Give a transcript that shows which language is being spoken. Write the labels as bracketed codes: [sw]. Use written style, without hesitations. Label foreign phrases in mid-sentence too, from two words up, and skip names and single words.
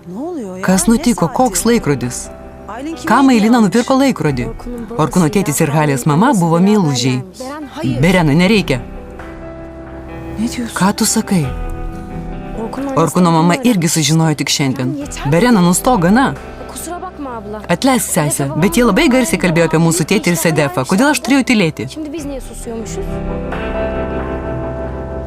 [lt] Kas nutiko, koks laikrodis? Kam Ailina nupirko laikrodį? Orkūno tėtis ir Halės mama buvo meilužiai. Berena, nereikia. Ką tu sakai? Orkūno mama irgi sužinojo tik šiandien. Berena, nustok gana. [tr] Kusura bakma abla. [lt] Atleisk, sesė, bet jie labai garsiai kalbėjo apie mūsų tėtį ir Sedefą. Kodėl aš turėjau tylėti? [tr] Şimdi biz niye susuyormuşuz?